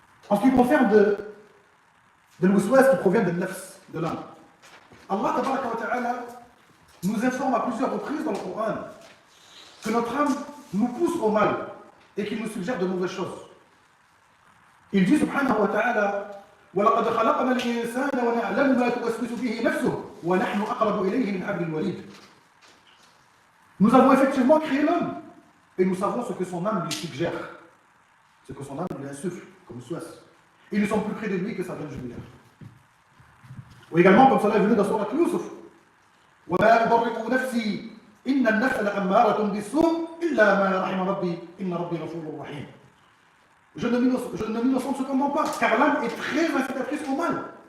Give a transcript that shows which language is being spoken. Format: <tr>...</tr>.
<fr>En ce qui concerne de l'waswas qui provient de nafs, de l'âme, Allah tabaraka wa ta'ala nous informe à plusieurs reprises dans le Coran que notre âme nous pousse au mal et qu'il nous suggère de mauvaises choses. Il dit subhanahu wa ta'ala</fr> <ar>وَلَقَدْ خَلَقْنَا الْإِنسَانَ وَنَعْلَمُ مَا تُوَسْوِسُ بِهِ نَفْسُهُ وَنَحْنُ أَقْرَبُ إِلَيْهِ مِنْ حَبْلِ الْوَرِيدِ.</ar> <fr>Nous avons effectivement créé l'homme et nous savons ce que son âme lui suggère, ce que son âme lui insuffle comme souhait. Et nous sommes plus près de lui que sa veine jugulaire. Ou également, comme cela est venu dans Sourate Yusuf,</fr> <ar>وَمَا أُبَرِّئُ نَفْسِي إِنَّ النَّفْسَ لَأَمَّارَةٌ بِالسُّوءِ إِلَّا مَا رَحِمَ رَبِّي إِنَّ رَبِّي غَفُورٌ رَحِيمٌ.</ar> <fr>Je ne m'innocente cependant pas, car l'âme est très incitatrice au mal.</fr>